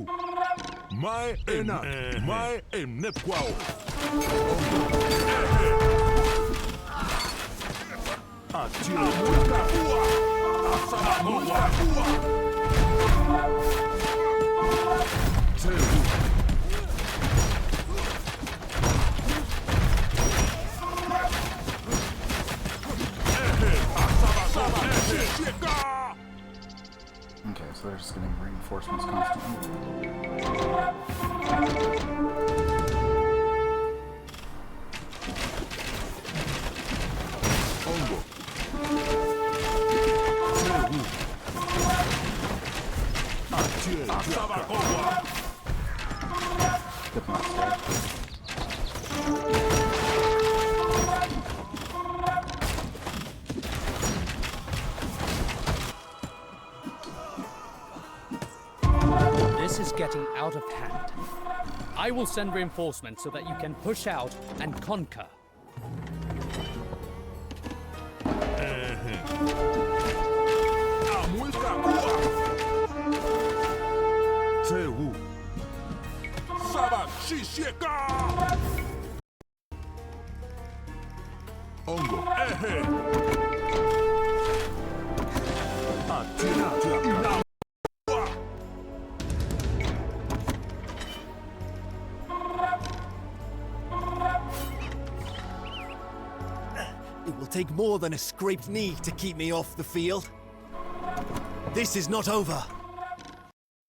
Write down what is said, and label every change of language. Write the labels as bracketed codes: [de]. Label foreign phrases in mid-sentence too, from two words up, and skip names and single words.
[chb] Mai enak. Mai Nemequene. Atie Muisca kuwa. Asaba Muisca kuwa. Teru. [en] Okay, so they're just getting reinforcements constantly. [chb] Ongo. Atie Asabakowa. [en] Diplomat's dead. This is getting out of hand. I will send reinforcements so that you can push out and conquer. [chb] Teru. Saba shishika. Ongo. Ehe. Atina ina. [en] It will take more than a scraped knee to keep me off the field. This is not over.